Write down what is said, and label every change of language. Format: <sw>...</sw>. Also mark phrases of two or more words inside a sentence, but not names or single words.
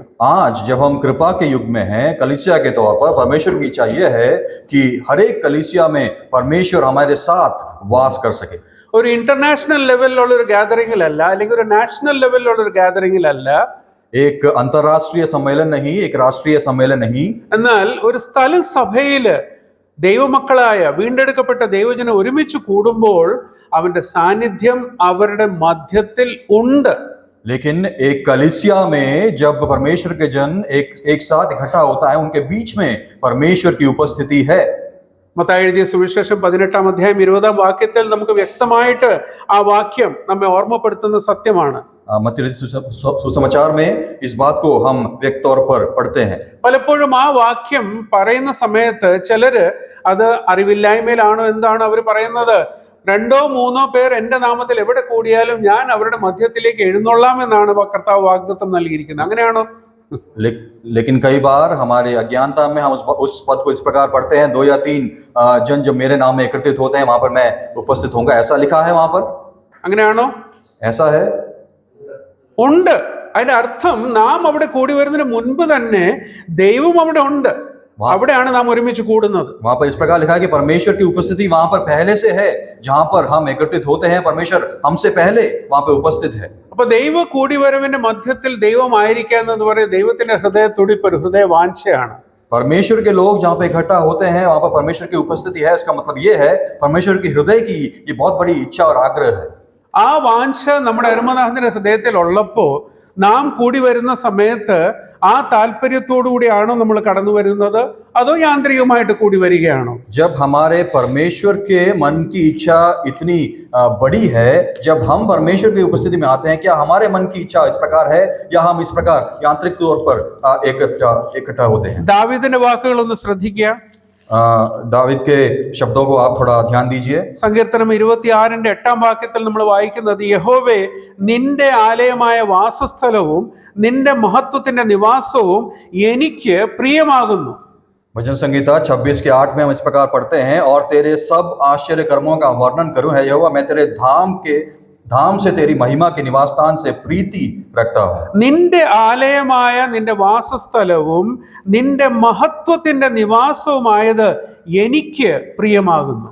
<hi>आज जब हम कृपा के युग में हैं कलीसिया के तौर पर, परमेश्वर की इच्छा यह है कि हर एक कलीसिया में परमेश्वर हमारे साथ वास कर सके।</hi> <ml>ഒരു</ml> <en>international level</en> <ml>ഒരു ഗാദറിംഗിലല്ല, അല്ലെങ്കിൽ ഒരു</ml> <en>national level</en> <ml>ഒരു ഗാദറിംഗിലല്ല,</ml> <hi>एक अंतरराष्ट्रीय सम्मेलन नहीं, एक राष्ट्रीय सम्मेलन नहीं,</hi> <ml>എന്നാൽ ഒരു സ്ഥല സഭയില് ദൈവമക്കളായ വീണ്ടെടുക്കപ്പെട്ട ദൈവജനം ഒരുമിച്ച് കൂടുമ്പോൾ അവന്റെ സാന്നിധ്യം അവരുടെ മധ്യത്തിൽ ഉണ്ട്.</ml> <hi>लेकिन एक कलीसिया में जब परमेश्वर के जन एक साथ इकट्ठा होता है, उनके बीच में परमेश्वर की उपस्थिति है।</hi> <ml>മത്തായി എഴുതിയ സുവിശേഷം 18-ാം അധ്യായം 20-ാം വാക്യത്തിൽ നമുക്ക് വ്യക്തമായിട്ട് ആ വാക്യം നമ്മെ ഓർമ്മപ്പെടുത്തുന്ന സത്യമാണ്.</ml> <hi>मत्ती सुसमाचार में इस बात को हम व्यक्त तौर पर पढ़ते हैं।</hi> <ml>പലപ്പോഴും ആ വാക്യം പറയുന്ന സമയത്ത് ചിലര് അത് അറിവില്ലായ്മയിലാണോ എന്താണ് അവർ പറയുന്നത്, 2-3 പേർ എന്റെ നാമത്തിൽ എവിടെ കൂടിയാലും ഞാൻ അവരുടെ മധ്യത്തിലേക്ക് എഴുന്നള്ളാം എന്നാണ് കർത്താവ് വാഗ്ദത്തം നൽകിയിരിക്കുന്നത്. അങ്ങനെയാണോ?</ml> <hi>लेकिन कई बार हमारे अज्ञानता में हम उस पद को इस प्रकार पढ़ते हैं, 2 या 3 जन जब मेरे नाम में एकत्रित होते हैं वहां पर मैं उपस्थित होऊंगा, ऐसा लिखा है वहां पर?</hi> <ml>അങ്ങനെയാണോ?</ml> <hi>ऐसा है?</hi> <ml>ഉണ്ട്. അതിന്റെ അർത്ഥം നാം അവിടെ കൂടി വരുന്നതിന് മുൻപ് തന്നെ ദൈവം അവിടെ ഉണ്ട്, അവിടെയാണ് നാം ഒരുമിച്ച് കൂടുന്നത്.</ml> <hi>वहां पर इस प्रकार लिखा है कि परमेश्वर की उपस्थिति वहां पर पहले से है, जहां पर हम एकत्रित होते हैं परमेश्वर हमसे पहले वहां पर उपस्थित है।</hi> <ml>അപ്പൊ ദൈവ കൂടിവരവിന്റെ മധ്യത്തിൽ ദൈവമായിരിക്കുക എന്ന് പറയുന്നത് ദൈവത്തിന്റെ ഹൃദയത്തുടിപ്പ്, ഒരു ഹൃദയ വാഞ്ചയാണ്.</ml> <hi>परमेश्वर के लोग जहां पे इकट्ठा होते हैं वहां पर परमेश्वर की उपस्थिति है, इसका मतलब ये है परमेश्वर की हृदय की ये बहुत बड़ी इच्छा और आग्रह है।</hi> <ml>ആ വാഞ്ച നമ്മുടെ അരുമനാഥന്റെ ഹൃദയത്തിൽ ഉള്ളപ്പോ നാം കൂടി വരുന്ന സമയത്ത് ആ താല്പര്യത്തോടു കൂടിയാണോ നമ്മൾ കടന്നു വരുന്നത്, അതോ യാന്ത്രികമായിട്ട് കൂടി വരികയാണോ?</ml> <hi>जब हमारे परमेश्वर के मन की इच्छा इतनी बड़ी है, जब हम परमेश्वर की उपस्थिति में आते हैं, क्या हमारे मन की इच्छा इस प्रकार है या हम इस प्रकार यांत्रिक तौर पर इकट्ठा होते हैं?</hi> <ml>ദാവീദിന്റെ വാക്കുകൾ ഒന്ന് ശ്രദ്ധിക്കുക.</ml> <hi>दाविद के शब्दों को आप थोड़ा ध्यान दीजिए।</hi> <ml>സങ്കീർത്തനം 26-ന്റെ 8-ാം വാക്യത്തിൽ നമ്മൾ വായിക്കുന്നത്, യഹോവേ നിന്റെ ആലയമായ വാസസ്ഥലവും നിന്റെ മഹത്വത്തിന്റെ നിവാസവും എനിക്ക് പ്രിയമാകുന്നു.</ml> <hi>भजन संगीता 26 के 8 में हम इस प्रकार पढ़ते हैं, और तेरे सब आश्चर्य कर्मों का वर्णन करूं है यहोवा, मैं तेरे धाम से तेरी महिमा के निवास स्थान से प्रीति रखता हूं।</hi> <ml>നിന്റെ ആലയമായ നിന്റെ വാസസ്ഥലവും നിന്റെ മഹത്വത്തിന്റെ നിവാസവുമായത് എനിക്ക് പ്രിയമാകുന്നു.</ml>